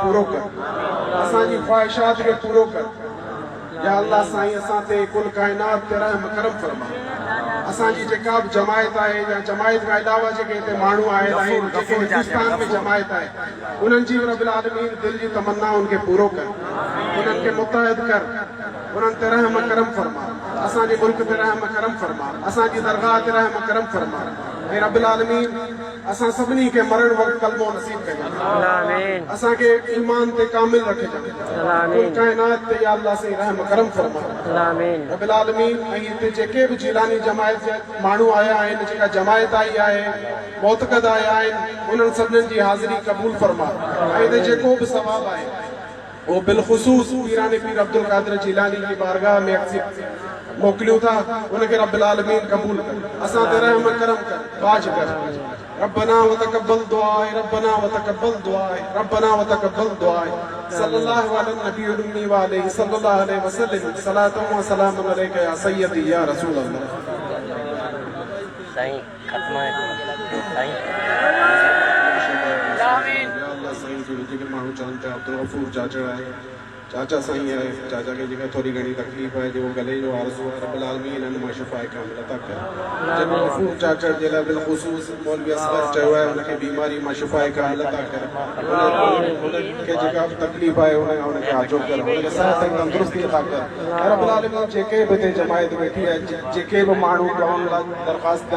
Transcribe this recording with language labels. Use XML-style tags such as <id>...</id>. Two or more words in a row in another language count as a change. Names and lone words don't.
<sd>पूरो कर असांजी ख़्वाहिशात खे पूरो कर या अल्लाह साईं असां ते कुल काइनात ते रहम करम फरमा असांजी जेका बि जमायत आहे या जमायत खां अलावा जेके हिते माण्हू आयल आहिनि जेके हिंदुस्तान में जमायत आहे उन्हनि जी</sd> <ar>رب العالمين</ar> <sd>दिलि जी तमन्नाउनि खे पूरो कर उन्हनि खे मुतहद कर उन्हनि ते रहम करम फरमा असांजे मुल्क ते रहम करम फरमा असांजी दरगाह ते रहम करम फरमा ऐं</sd> <ar>رب العالمين</ar> <sd>असां सभिनी खे मरण वक़्तु कलमो नसीब कयो असांखे ईमान ते कामिल रखिजां कुल काइनात ते या अल्लाह से रहम करम फरमा</sd> <ar>رب العالمين</ar> <sd>ऐं हिते जेके बि जिलानी जमायत जा माण्हू आया आहिनि जेका जमायत आई आहे मोतकद आया आहिनि उन्हनि सभिनीनि जी हाज़िरी क़बूल फरमा ऐं हिते जेको बि सवाब आहे</sd> <hi>वो बिलखुसूस पीराने पीर अब्दुल कादिर जिलानी की बारगाह में</hi> <sd>मोकलियूं था उनके</sd> <ar>رب العالمين</ar> <sd>कबूल कर असां ते रहम करम कर बाज कर</sd> <ar>ربنا وتقبل دعاء ربنا وتقبل دعاء ربنا وتقبل دعاء صلى الله عليه النبي الأمي وعليه صلى الله عليه وسلم الصلاة والسلام عليك يا سيدي يا رسول الله</ar> <hi>सही खत्म है सही</hi> <sd>साईं जो जेके माण्हू चवनि पिया अब्दुल गफूर चाचा आहे चाचा साईं आहे चाचा खे जेका थोरी घणी तकलीफ़ आहे जेको गले जो आरज़ू आहे</sd> <ar>رب العالمين</ar> <sd>हिननि मां शिफ़ा कामिल अता कर जेको गफूर चाचा जे लाइ बिलख़ुसूस मौलवी असगर चयो आहे हुनखे बीमारी मां शिफ़ा कामिल अता कर हुनखे जेका बि तकलीफ़ आहे हुनखे आजो कर हुनखे सिहत ऐं तंदुरुस्ती अता कर ऐं</sd> <ar>رب العالمين</ar> <sd>जेके बि हिते जमायत वेठी आहे जेके बि माण्हू करण लाइ दरख़्वास्त कनि</sd>